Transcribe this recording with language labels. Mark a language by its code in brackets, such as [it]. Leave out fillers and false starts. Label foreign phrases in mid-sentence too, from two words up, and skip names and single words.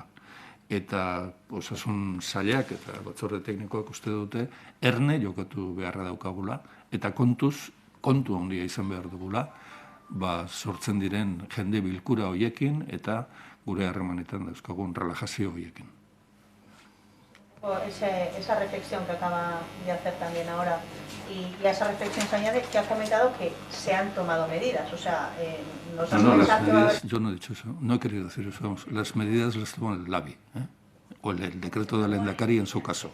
[eu] Eta osasun sailak eta batzorde teknikoak uste dute erne jokatu beharra daukagula, eta kontu handia izan behar dugula, sortzen diren jende bilkura horiekin eta gure harremanetan dauzkagun relajazio horiekin. [es] Esa reflexión que acaba de hacer también ahora, y a esa reflexión se añade que ha comentado que se han tomado medidas, o sea, las medidas, yo no he dicho eso, no he querido decir eso, vamos, las medidas las toma el LABI, o el decreto del Lehendakari en su caso.